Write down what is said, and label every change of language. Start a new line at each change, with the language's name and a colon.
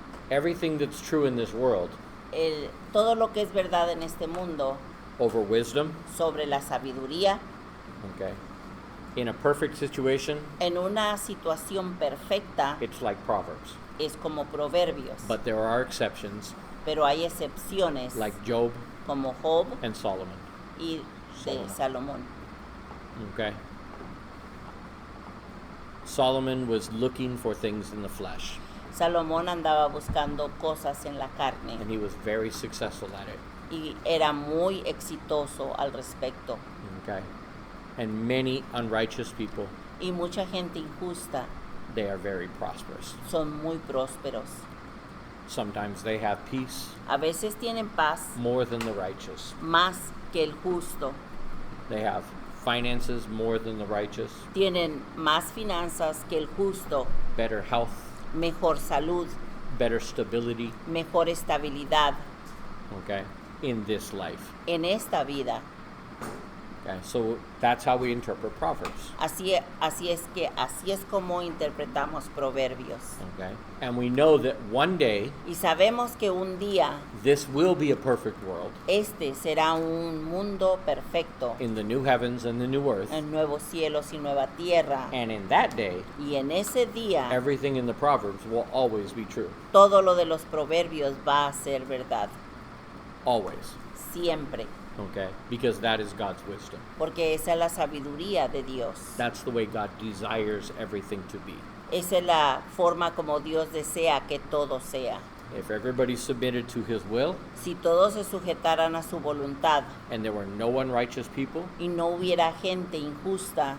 English: Everything that's true in this world
Spanish: Todo lo que es verdad en este mundo
English: over wisdom,
Spanish: sobre la sabiduría,
English: okay, in a perfect situation,
Spanish: en una situación perfecta,
English: it's like Proverbs.
Spanish: es como Proverbios.
English: But there are exceptions
Spanish: Pero hay excepciones
English: like Job
Spanish: como Job
English: and Solomon.
Spanish: y de Salomón.
English: Okay? Solomon was looking for things in the flesh,
Spanish: Salomón andaba buscando cosas en la carne
English: and he was very successful at it.
Spanish: y era muy exitoso al respecto.
English: Okay? And many unrighteous people,
Spanish: Y mucha gente injusta
English: they are very prosperous.
Spanish: son muy prósperos.
English: Sometimes they have peace
Spanish: A veces tienen paz
English: more than the righteous.
Spanish: más que el justo.
English: They have finances more than the righteous,
Spanish: Tienen más finanzas que el justo,
English: better health,
Spanish: mejor salud,
English: better stability,
Spanish: mejor estabilidad
English: okay, in this life.
Spanish: en esta vida.
English: Okay, so that's how we interpret Proverbs.
Spanish: Así es como interpretamos Proverbios.
English: Okay, and we know that one day
Spanish: Y sabemos que un día
English: this will be a perfect world
Spanish: este será un mundo perfecto,
English: in the new heavens and the new earth,
Spanish: en nuevos cielos y nueva tierra.
English: and in that day,
Spanish: Y en ese día
English: everything in the Proverbs will always be true.
Spanish: todo lo de los proverbios va a ser verdad,
English: Always.
Spanish: siempre,
English: Okay, because that is God's wisdom.
Spanish: porque esa es la sabiduría de Dios.
English: That's the way God desires everything to be.
Spanish: Esa es la forma como Dios desea que todo sea.
English: If everybody submitted to His will,
Spanish: Si todos se sujetaran a su voluntad
English: and there were no unrighteous people,
Spanish: y no hubiera gente injusta,